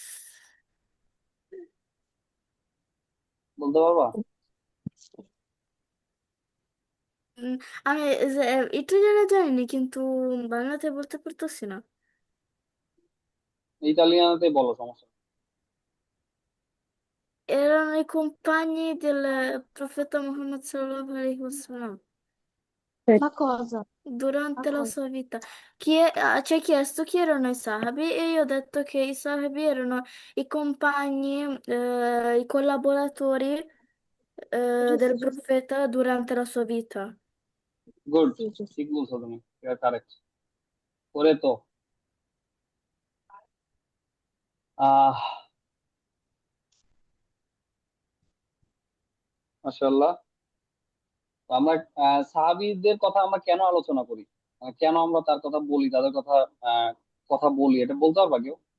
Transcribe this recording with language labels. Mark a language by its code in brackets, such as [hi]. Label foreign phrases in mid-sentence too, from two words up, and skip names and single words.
[bn] বলতে পারবা? আমি ইটালিয়ানে জানিনি, কিন্তু বাংলাতে বলতে পারতেছি না। ইতালিয়ানতে বলো, সমস্যা নেই। [it] erano i compagni del profeta Muhammad [ar] صلى الله عليه وسلم [it] Ma cosa? durante Ma la cosa? sua vita. Ci ha chiesto chi erano i sahabi e io ho detto che i sahabi erano i compagni, i collaboratori, del Giusto, giusto. profeta durante la sua vita. [bn] গুড, [it] Sì, giusto. [bn] ঠিক বলছো তুমি, কারেক্ট। পরে তো আহ মাশাআল্লাহ। তো আমরা সাহাবীদের কথা আমরা কেন আলোচনা করি, কেন আমরা তার কথা বলি, তাদের কথা আহ কথা বলি, এটা বলতে পারবা কেউ?